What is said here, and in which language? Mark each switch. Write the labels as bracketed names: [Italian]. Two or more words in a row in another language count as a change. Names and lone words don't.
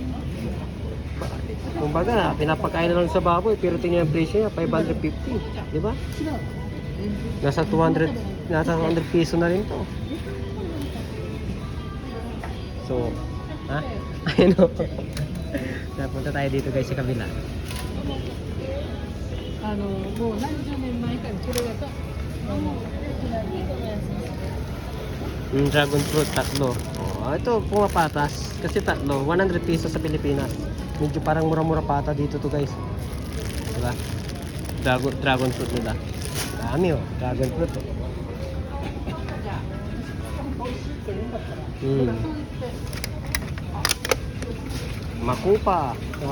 [Filipino] Kumbaga na, pinapakain na lang sa baboy. Pero tingnan yung presyo niya, 550. Diba? Nasa 200 peso na rin to. So, ha? Ayun o. Napunta tayo dito guys sa kabila. [Japanese] もう何十年前からこれがと [Filipino] Dragon fruit, tatlo. Oh, ito pumapatas. Kasi tatlo, 100 pesos sa Pilipinas. Medyo parang mura-mura pata dito to guys. Diba? Dragon fruit nila. Dami oh, dragon fruit oh. Makupa. Ha?